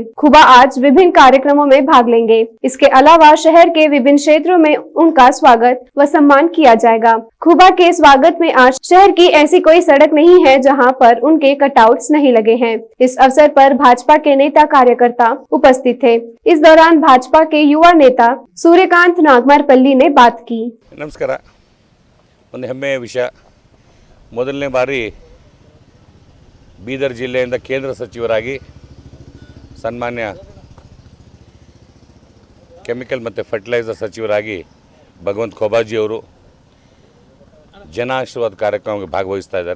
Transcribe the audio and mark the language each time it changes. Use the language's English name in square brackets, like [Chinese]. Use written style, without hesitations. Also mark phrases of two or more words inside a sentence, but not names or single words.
[Hindi] खुबा आज विभिन्न कार्यक्रमों में भाग लेंगे। इसके अलावा शहर के विभिन्न क्षेत्रों में उनका स्वागत व सम्मान किया जाएगा। खुबा के स्वागत में आज शहर की ऐसी कोई सड़क नहीं है जहां पर उनके कटआउट्स नहीं लगे हैं। इस अवसर पर भाजपा के नेता कार्यकर्ता उपस्थित थे। इस दौरान भाजपा के युवा नेता सूर्यकांत नागमारपल्ली ने बात की। नमस्कार। [Kannada] ಒಂದು ಹೆಮ್ಮೆಯ ವಿಷಯ, ಮೊದಲನೇ ಬಾರಿ ಬೀದರ್ ಜಿಲ್ಲೆಯಿಂದ ಕೇಂದ್ರ ಸಚಿವರಾಗಿ ಸನ್ಮಾನ್ಯ ಕೆಮಿಕಲ್ ಮತ್ತು ಫರ್ಟಿಲೈಸರ್ ಸಚಿವರಾಗಿ ಭಗವಂತ ಖೋಬಾಜಿ ಅವರು ಜನ ಆಶೀರ್ವಾದ ಕಾರ್ಯಕ್ರಮಕ್ಕೆ ಭಾಗವಹಿಸ್ತಾ ಇದ್ದಾರೆ।